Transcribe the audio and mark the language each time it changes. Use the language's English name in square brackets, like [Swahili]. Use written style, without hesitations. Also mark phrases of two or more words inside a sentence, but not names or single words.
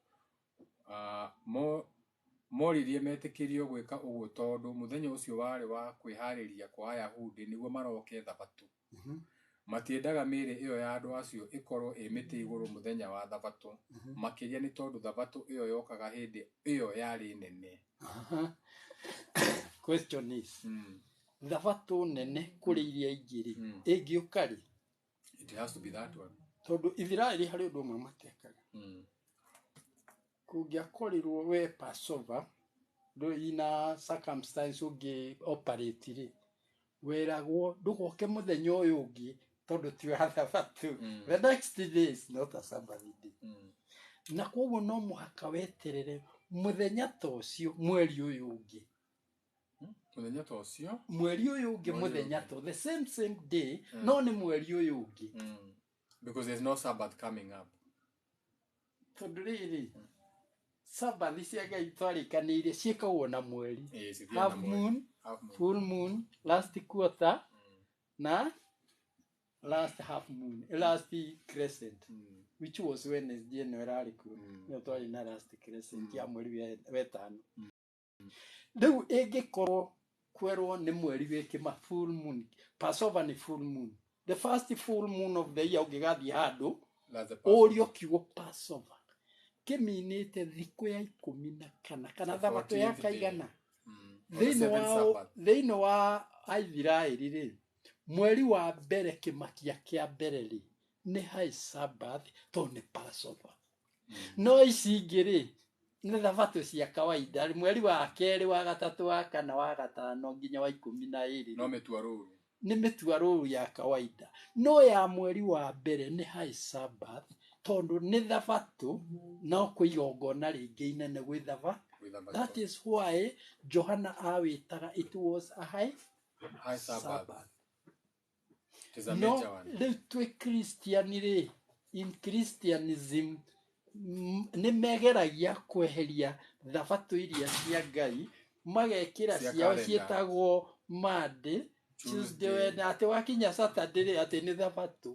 [Kikuyu] Moririe metĩkĩrio gwĩka ũguo tondũ mũthenya ũcio warĩ wa kwĩharĩria kwa Ayahudi nĩguo maroke Thabatũ. Matiendaga mĩĩrĩ ĩyo ya andũ acio ĩkorwo ĩ mĩtĩ igũrũ mũthenya wa Thabatũ, makĩria nĩ tondũ Thabatũ ĩyo yokaga hĩndĩ ĩyo yarĩ nene. [English] Question is, [Kikuyu] Thabatũ nene kũrĩ iria ingĩ rĩ, ĩngĩũka rĩ? [English] It has to be that one. [Kikuyu] Tondũ Ithiraeli harĩ ũndũ ũmwe matekaga. Kũngĩakorirwo we Passover, ina circumstance ũngĩ operate rĩ, weragwo ndũgoke mũthenya ũyũ ũngĩ tondũ ti wa Thabatũ. [English] The next day is not a Sabbath day. [Kikuyu] Na koguo no mũhaka weterere mũthenya ta ũcio mweri ũyũ ũngĩ. Mũthenya ta ũcio? Mweri ũyũ ũngĩ mũthenya ta [English] the same day, [Kikuyu] no nĩ mweri ũyũ ũngĩ. [English] Because there's no Sabbath coming up. [Kikuyu] Tondũ rĩrĩ, Sabbath cia Ngai twarĩkanĩire ciĩkagwo na mweri. [English] Half moon, full moon, last quarter, na last half moon, last crescent, which was Wednesday [Kikuyu] ĩno ĩrarĩ kuo. Nĩyo twarĩ na last crescent ya mweri wetano. Rĩu ĩngĩkorwo kwerwo nĩ mweri wĩkĩma [English] full moon, [Kikuyu] Passover nĩ [English] full moon. The first full moon of the year [Kikuyu] ũngĩgathiĩ handũ, ũrio kiugo [English] Passover. [Kikuyu] Kĩminĩte thikũ ya 14 kana Thabatũ ya kaigana. Thĩinĩ wa Aithiraeli rĩ, mweri wa mbere kĩmakia kĩa mbere rĩ, nĩ [English] high Sabbath [Kikuyu] tondũ nĩ Passover. No ici ingĩ rĩ, nĩ Thabatũ cia kawaida, mweri wa kerĩ, wa gatatũ, wa kana, wa gatano nginya wa 12. No mĩtuarũru. Nĩ mĩtuarũru ya kawaida. No ya mweri wa mbere nĩ [English] high Sabbath [Kikuyu] tondũ nĩ Thabatũ no kwĩ igongona rĩngĩ inene gwĩ Thabatũ. [English] That is why Johana awĩtaga it was a high Sabbath. [Kikuyu] No rĩu twĩ Christian rĩ, [English] in Christianism [Kikuyu] nĩ megeragia kweheria Thabatũ iria cia Ngai, magekĩra ciao ciĩtagwo Monday, Tuesday, atĩ wakinya Saturday rĩ atĩ nĩ Thabatũ.